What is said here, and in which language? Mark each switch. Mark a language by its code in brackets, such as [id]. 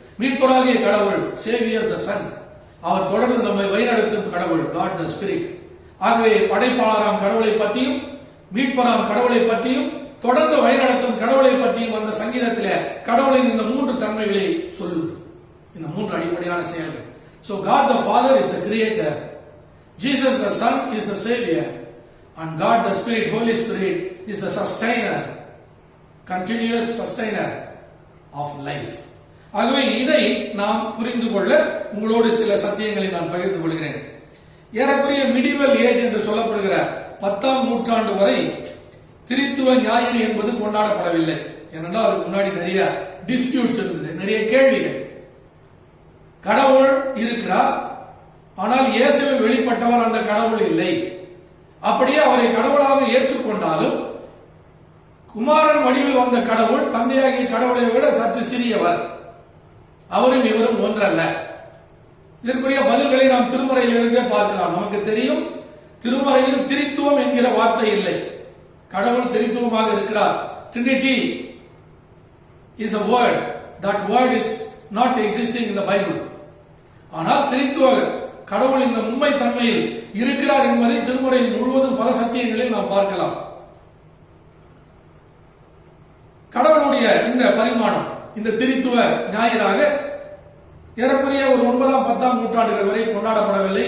[ta] மீட்பராகிய கடவுள், சேவியர் தி சன். அவர் தொடர்ந்து நம்மை வழிநடத்தும் கடவுள், காட் தி ஸ்பிரிட். ஆகவே படைப்பாளராம் கடவுளை பற்றியும், மீட்பராம் கடவுளை பற்றியும், தொடர்ந்து வழிநடத்தும் கடவுளை பற்றியும் அந்த சங்கீதத்திலே கடவுளின் இந்த மூன்று தன்மைகளை சொல்லுது. இந்த மூன்று அடிப்படையான செயல்கள். [en] So God the Father is the creator, Jesus the Son is the savior, and God the Spirit, Holy Spirit is the sustainer, continuous sustainer of life. [ta] ஆகவே இதை நாம் புரிந்து கொள்ள உங்களோடு சில சத்தியங்களை நான் பகிர்ந்து கொள்கிறேன். ஏறக்குறைய மிடிவல் ஏஜ் என்று சொல்லப்படுகிற 10ஆம் நூற்றாண்டு வரை திரித்துவ ஞாயிறு என்பது கொண்டாடப்படவில்லை. ஏனென்றால் அதுக்கு முன்னாடி நிறைய டிஸ்பியூட்ஸ் இருந்தது, நிறைய கேள்விகள். கடவுள் இருக்கிறார், ஆனால் இயேசுவில் வெளிப்பட்டவர் அந்த கடவுள் இல்லை. அப்படியே அவரை கடவுளாக ஏற்றுக்கொண்டாலும் குமாரன் வடிவில் வந்த கடவுள் தந்தையாகிய கடவுளை விட சற்று சிறியவர், அவரும் இவரும் ஒன்றல்ல. இதற்குரிய பதில்களை நாம் திருமறையிலிருந்தே பார்க்கலாம். நமக்கு தெரியும், திருமறையில் திரித்துவம் என்கிற வார்த்தை இல்லை. கடவுள் திரித்துவமாக இருக்கிறார். [en] Trinity is a word. That word is not existing in the Bible. [ta] ஆனால் திரித்துவ கடவுள் இந்த மும்மை தன்மையில் இருக்கிறார் என்பதை திருமுறை முழுவதும் பல சத்தியங்களில் நாம் பார்க்கலாம். கடவுளுடைய இந்த பரிமாணம், இந்த திரித்துவ ஞாயிறாக ஏறக்குறைய ஒரு 9ஆம் 10ஆம் நூற்றாண்டுகள் வரை கொண்டாடப்படவில்லை.